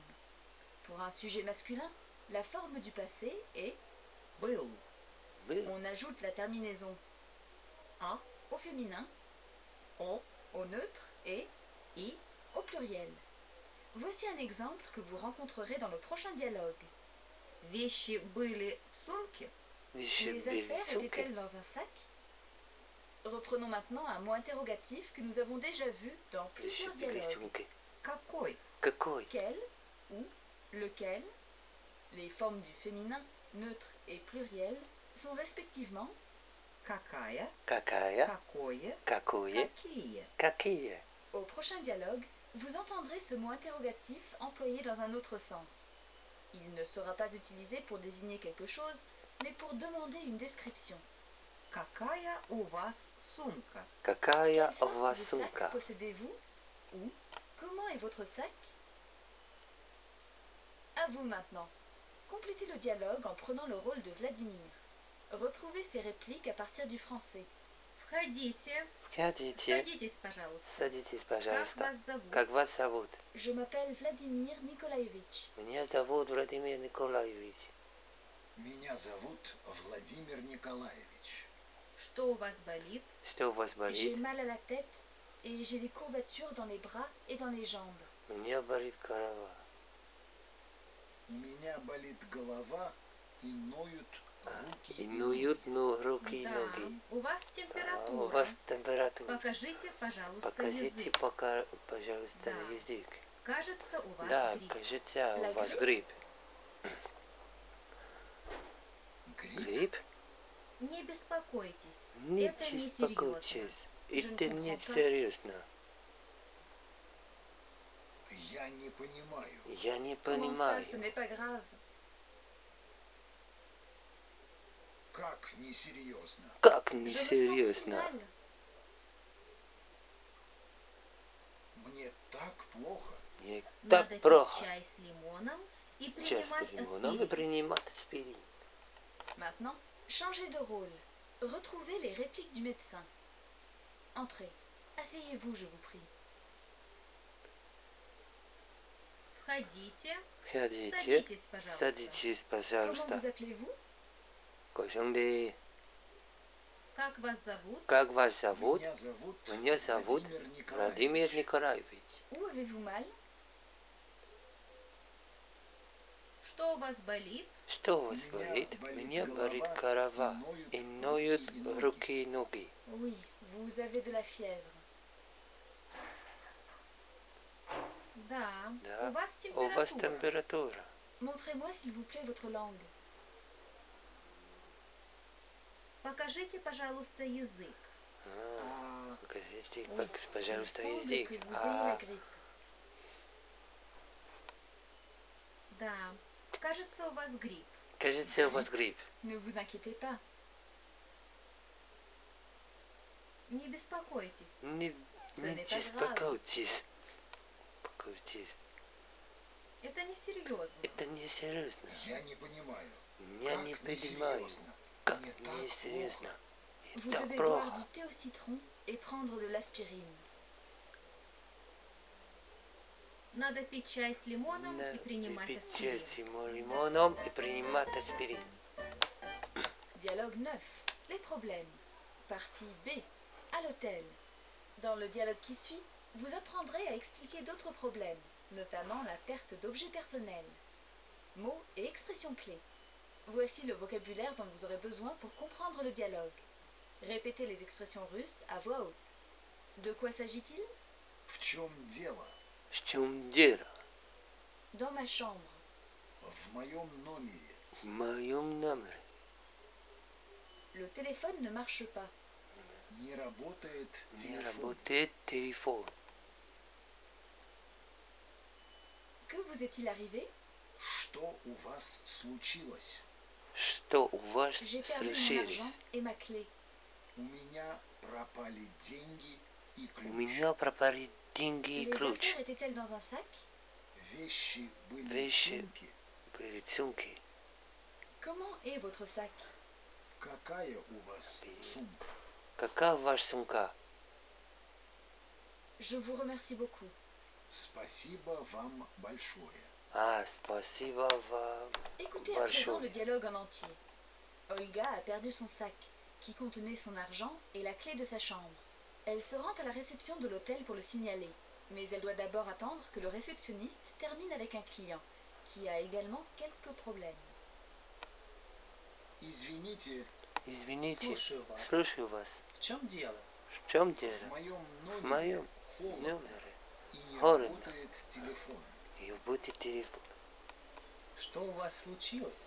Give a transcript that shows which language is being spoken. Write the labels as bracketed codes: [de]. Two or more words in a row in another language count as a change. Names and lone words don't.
[fr] Pour un sujet masculin, la forme du passé est [ru] Был. Был. [fr] on ajoute la terminaison un au féminin, [ru] О [fr] au neutre et [ru] и [fr] au pluriel. Voici un exemple que vous rencontrerez dans le prochain dialogue. [ru] вещи были в сумке. Вещи [fr] Les [ru] были в [fr] affaires [ru] сумке. [fr] étaient-elles dans un sac? Reprenons maintenant un mot interrogatif que nous avons déjà vu dans [ru] Вещи [fr] plusieurs [ru] были в [fr] dialogues. [ru] сумке. Какой? Какой? [fr] Quel ou lequel, les formes du féminin, neutre et pluriel, sont respectivement [ru] Какая? Какая? Какое? Какое? Какие? Какие? [fr] Au prochain dialogue, vous entendrez ce mot interrogatif employé dans un autre sens. Il ne sera pas utilisé pour désigner quelque chose, mais pour demander une description. [ru] Какая у вас сумка? Какая [fr] Quelle [ru] у [fr] sorte [ru] вас [fr] de sac [ru] сумка? [fr] possédez-vous? Ou comment est votre sac? À vous maintenant. Complétez le dialogue en prenant le rôle de Vladimir. Retrouvez ces répliques à partir du français. [ru] Входите. Входите. Садитесь, пожалуйста. Садитесь, Как пожалуйста. вас зовут? Как вас зовут? [fr] Je m'appelle Vladimir Nikolaevich. [ru] Меня зовут Владимир Николаевич. Меня зовут Владимир Николаевич. Что у вас болит? Что у вас [fr] J'ai [ru] болит? [fr] mal à la tête et j'ai des courbatures dans les bras et dans les jambes. [ru] У меня болит голова. У меня болит голова и ноют руки И и ноют ноги. руки и Да, ноги. у вас Да, у температура. вас температура. Покажите, пожалуйста, Покажите, язык. пожалуйста, Да. язык. Кажется, у вас Да, грипп. кажется, у [fr] La вас grippe? [ru] грипп. Грипп? Грипп? Не беспокойтесь. Не Это не беспокойтесь. серьезно. Это не серьезно. Я не понимаю. Я не [fr] Comment ça, [ru] понимаю. [fr] ce n'est pas grave. [ru] Как несерьезно? Как [fr] Je [ru] не [fr] me sens si [ru] серьезно? [fr] mal. [ru] Мне так плохо. Мне Надо так пить плохо. чай с лимоном и Час принимать лимоном и аспирин. принимать аспирин. [fr] Maintenant, changez de rôle. Retrouvez les répliques du médecin. Entrez. Asseyez-vous, je vous prie. [ru] Входите. Входите. Садитесь, пожалуйста. Садитесь, [fr] Comment [ru] пожалуйста. [fr] vous appelez-vous? Кожанды. [ru] Как вас зовут? Как вас зовут? Меня зовут Владимир Николаевич. [fr] Où avez-vous mal? [ru] Что у вас болит? Что у вас болит? Меня болит голова и ноют руки и ноги. [fr] Oui, vous avez de la fièvre. [ru] Да. Да. У вас У вас температура. температура. [fr] Montrez-moi s'il vous plaît votre langue. [ru] Покажите, пожалуйста, язык. Покажите, [fr] Oui, [ru] пожалуйста, [fr] il semble [ru] язык. [fr] que vous ayez la grippe. [ru] Да. Кажется, у вас грипп. Кажется, у вас грипп. [fr] Ne vous inquiétez pas. [ru] Не беспокойтесь. Не беспокойтесь. Это не серьезно. Это не серьезно. Я не понимаю. Я Как не не понимаю, серьезно? как Мне так не серьезно. [fr] Vous [ru] Так [fr] devez boire [ru] плохо. [fr] du thé au citron et prendre de l'aspirine. [ru] Надо пить чай с лимоном и Надо принимать пить аспирин. чай с лимоном и принимать аспирин. [fr] Dialogue 9. Les problèmes. Partie B. À l'hôtel. Dans le dialogue qui suit, vous apprendrez à expliquer d'autres problèmes, notamment la perte d'objets personnels. Mots et expressions clés. Voici le vocabulaire dont vous aurez besoin pour comprendre le dialogue. Répétez les expressions russes à voix haute. De quoi s'agit-il? [ru] В чем дело? В чем дело? [fr] Dans ma chambre. [ru] В моем номере. В моем номере. [fr] Le téléphone ne marche pas. [ru] Не работает Не телефон. работает телефон. [fr] Que vous est-il arrivé? [ru] Что у вас случилось? Что у вас [fr] J'ai perdu mon [ru] случилось? [fr] argent et ma clé. [ru] У меня пропали деньги и У ключ. меня пропали деньги и [fr] Les [ru] ключ. [fr] affaires étaient-elles dans un sac? [ru] Вещи были Вещи. в сумке. Были сумки. [fr] Comment est votre sac? [ru] Какая у вас сумка? Какая ваша сумка? [fr] Je vous remercie beaucoup. [ru] Спасибо вам большое. Спасибо вам [fr] Écoutez à présent le [ru] большое. [fr] dialogue en entier. Olga a perdu son sac, qui contenait son argent et la clé de sa chambre. Elle se rend à la réception de l'hôtel pour le signaler, mais elle doit d'abord attendre que le réceptionniste termine avec un client, qui a également quelques problèmes. [ru] Извините, Извините, Слушаю вас. слушаю вас. В чем дело? В чем в дело? моем В номере моем холодно номере и не холодно. работает телефон. и будет телефон. Что у вас случилось?